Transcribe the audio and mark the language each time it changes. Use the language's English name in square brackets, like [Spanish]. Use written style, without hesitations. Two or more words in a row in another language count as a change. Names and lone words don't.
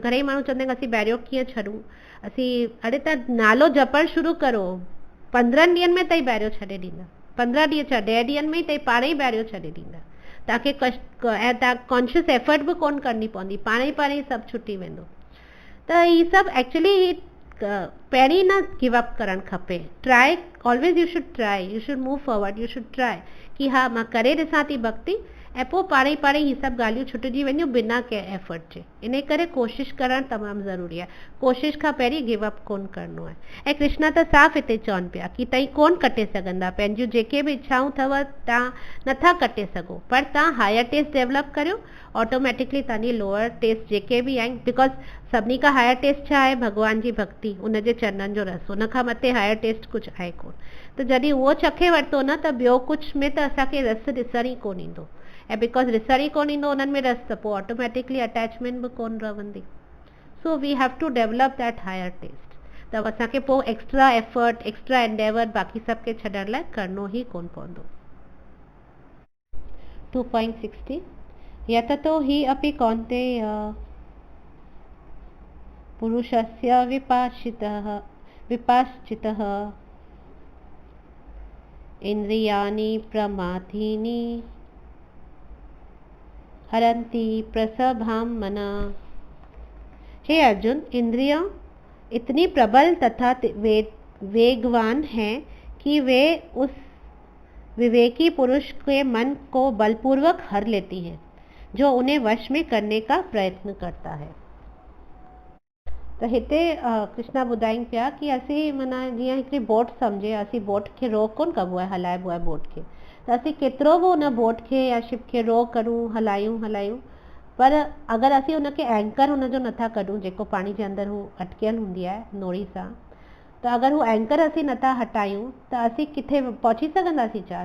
[Sindhi] घणेई माण्हू चवंदा आहिनि असीं ॿाहिरियों कीअं छॾूं, असीं, अड़े त नालो जपणु शुरू करो, 15 ॾींहंनि में तई ॿाहिरियों छॾे ॾींदा, 15 ॾींहं छा 10 ॾींहंनि में ई तई पाण ई ॿाहिरियों छॾे ॾींदा। तव्हांखे ऐं तव्हां [English] conscious effort [Sindhi] बि कोन करणी पवंदी, पाण ई सभु छुटी वेंदो। त ही सभु एक्चुअली पहिरीं न [English] give up [Sindhi] करणु खपे, [English] try, always you should try, you should move forward, you should try [Sindhi] कि हा मां करे ॾिसां थी भक्ति, ऐं पोइ पाण ई ही सभु ॻाल्हियूं छुटिजी वेंदियूं बिना कंहिं एफर्ट जे। इन करे कोशिशि करणु तमामु ज़रूरी आहे, कोशिशि खां पहिरीं [English] give up [Sindhi] कोन करिणो आहे। ऐं कृष्णा त साफ़ हिते चवनि पिया कि तव्हां कोन कटे सघंदा, पंहिंजियूं जेके बि इच्छाऊं अथव तव्हां नथा कटे सघो, पर तव्हां [English] higher taste develop [Sindhi] करियो, ऑटोमेटिकली तव्हांजी [English] lower taste [Sindhi] जेके बि आहिनि, बिकॉज सभिनी खां [English] higher taste [Sindhi] छा आहे, भॻवान जी भक्ति, उनजे चरणनि जो रस, उन खां मथे [English] higher taste [Sindhi] कुझु आहे कोन। त जॾहिं उहो चखे वरितो न, त ॿियो कुझु में त असांखे रस ॾिसण ई कोन ईंदो, ऐं बिकॉज ॾिसण ई कोन ईंदो उन्हनि में रस, त पोइ [English] automatically attachment [Sindhi] बि कोन रहंदी। [English] so we have to develop that higher taste. [Sindhi] त असांखे पोइ [English] extra effort, extra endeavour [Sindhi] बाक़ी सभु खे छॾण लाइ करिणो ई कोन पवंदो। [Sanskrit] 2.60 यततो हि अपि कौन्तेय पुरुषस्य विपाश्चितः इंद्रियाणि प्रमाथीनि हरन्ति प्रसभां मनः। [Hindi] हे अर्जुन, इंद्रियों इतनी प्रबल तथा वेगवान हैं कि वे उस विवेकी पुरुष के मन को बलपूर्वक हर लेती हैं जो उन्हें वश में करने का प्रयत्न करता है। [Sindhi] तो हिते कृष्णा ॿुधाइनि पिया कि असीं माना जीअं हिकिड़ी बोट सम्झे, असीं बोट खे रो कोन कबो आहे, हलाइबो आहे बोट खे, त असीं केतिरो बि उन बोट खे या शिप खे रो करूं, हलायूं, पर अगरि असीं उनखे एंकर उनजो नथा कढूं, जेको पाणी जे अंदरि हू अटकियल हूंदी आहे नोड़ी सां, त अगरि हू एंकर असीं नथा हटायूं त असीं किथे पहुची सघंदासीं छा?